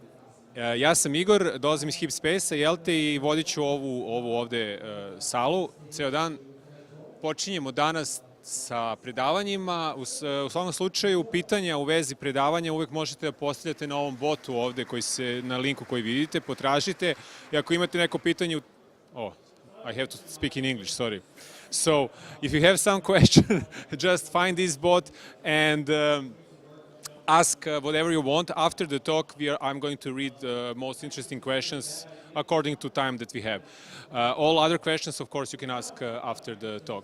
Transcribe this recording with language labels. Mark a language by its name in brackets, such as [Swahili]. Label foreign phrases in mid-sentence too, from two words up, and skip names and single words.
[Serbian] Ja sam Igor, dolazim iz Hip Space-a, jel te, i vodit ću ovu ovde salu ceo dan. Počinjemo danas sa predavanjima. U svakom slučaju, pitanja u vezi predavanja uvek možete da postavljate na ovom botu ovde, na linku koji vidite, potražite. I ako imate neko pitanje... [English] I have to speak in English, sorry. So, if you have some question, just find this bot and ask whatever you want. After the talk, I'm going to read the most interesting questions according to time that we have. All other questions, of course, you can ask after the talk.